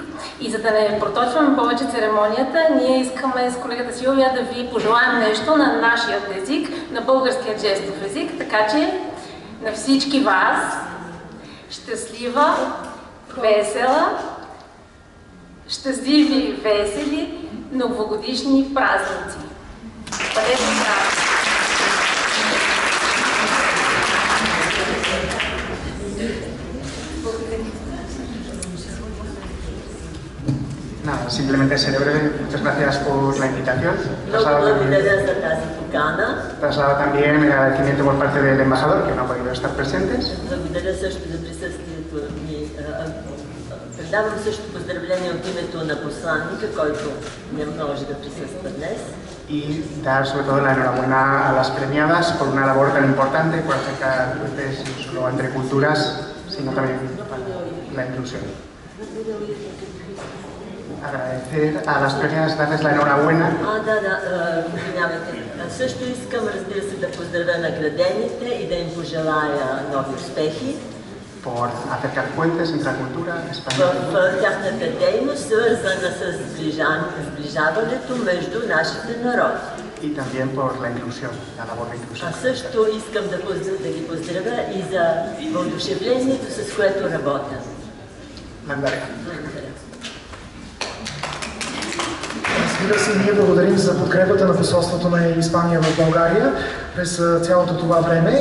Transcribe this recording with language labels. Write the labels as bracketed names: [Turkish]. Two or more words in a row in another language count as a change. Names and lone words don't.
[Bulgarian] И за да не проточваме повече церемонията, ние искаме с колегата Силвия да ви пожелаем нещо на нашия език, на българския жестов език. Така че на всички вас щастлива, весела, щастливи, весели, новогодишни празници. Бъдете здрави! [Spanish] Nada, simplemente ser breve. Muchas gracias por la invitación. Traslado también el agradecimiento por parte del embajador, que no ha podido estar presentes. [Bulgarian] Предавам също поздравление от името на посланника, който не може да присъства днес. [Spanish] Y dar sobre todo la enhorabuena a las premiadas por una labor tan importante por acercar puentes no solo entre culturas, sino también para la inclusión. Agradecer a las premiadas, darles la enhorabuena. [Bulgarian] Също искам, разбира се, да поздравя наградените и да им пожелая нови успехи. [Spanish] Por acercar puentes entre la cultura española. [Bulgarian] В тяхната дейност, свързана с сближаването между нашите народи. [Spanish] Y también por la inclusión, la labor de inclusión. [Bulgarian] Също искам да ги поздравя и за въодушевлението, с което работят. Благодаря. Разбира се, ние благодарим за подкрепата на посолството на Испания в България през цялото това време.